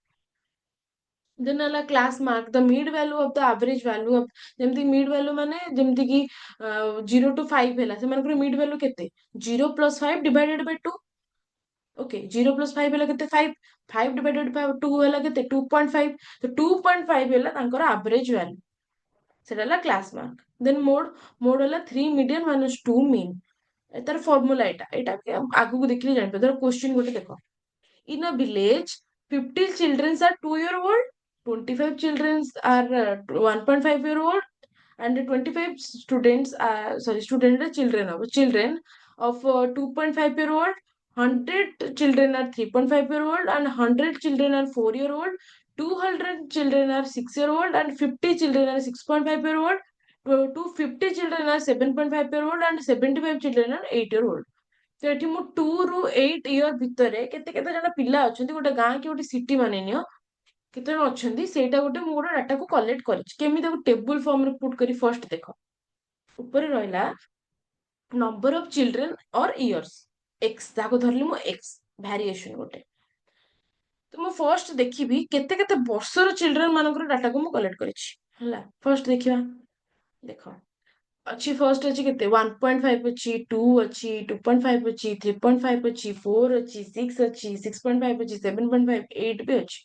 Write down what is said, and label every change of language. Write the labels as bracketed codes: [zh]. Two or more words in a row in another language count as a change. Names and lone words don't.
[or] ଦେନ୍ ହେଲା [en] class mark the mid value of the average value of [or] ଯେମିତି [en] mid value [or] ମାନେ ଯେମିତି କି 0 to 5 ହେଲା ସେମାନଙ୍କର [en] mid value [or] କେତେ 0 + 5 / 2 ଓକେ 0 + 5 ହେଲା କେତେ 5 5 / 2 ହେଲା କେତେ 2.5 ତ 2.5 ହେଲା ତାଙ୍କର [en] average value [or] ସେଟା ହେଲା [en] class mark. [or] ଦେନ୍ ମୋଡ ହେଲା 3 ମିଡିଆନ - 2 ମିନ୍ ତାର ଫର୍ମୁଲା ଏଇଟା ଆଗକୁ ଦେଖିଲେ ଜାଣିପାରିବ ଧର କ୍ୱେଶ୍ଚିନ୍ ଗୋଟେ ଦେଖ [en] in a village 50 children are 2 year old 25 children are 1.5 year old and 25 students student children of 2.5 year old 100 children are 3.5 year old and 100 children are 4 year old 200 children are 6 year old and 50 children are 6.5 year old 250 children are 7.5 year old and 75 children are 8 year old। [or] ତ ଏଠି ମୁଁ 2 ରୁ 8 ଇୟର ଭିତରେ କେତେ କେତେ ଜଣ ପିଲା ଅଛନ୍ତି ଗୋଟେ ଗାଁ କି ଗୋଟେ ସିଟି ମାନେ ନିଅ କେତେ ଜଣ ଅଛନ୍ତି ସେଇଟା ଗୋଟେ ମୁଁ ଗୋଟେ ଡାଟାକୁ କଲେକ୍ଟ କରିଛି କେମିତି ତାକୁ [en] table form [or] ପୁଟ୍ କରି ଫର୍ଷ୍ଟ ଦେଖ ଉପରେ ରହିଲା [en] number of children or years x [or] ତାକୁ ଧରିଲି ମୁଁ [en] x variation [or] ଗୋଟେ ତ ମୁଁ ଫର୍ଷ୍ଟ ଦେଖିବି କେତେ କେତେ ବର୍ଷର ଚିଲଡ୍ରେନ୍ ମାନଙ୍କର ଡାଟାକୁ ମୁଁ କଲେକ୍ଟ କରିଛି ହେଲା ଫର୍ଷ୍ଟ ଦେଖିବା ଦେଖ ଅଛି ଫର୍ଷ୍ଟ ଅଛି କେତେ 1.5 ଅଛି 2 ଅଛି 2.5 ଅଛି 3.5 ଅଛି 4 ଅଛି 6 ଅଛି 6.5 ଅଛି 7.5 8 ବି ଅଛି।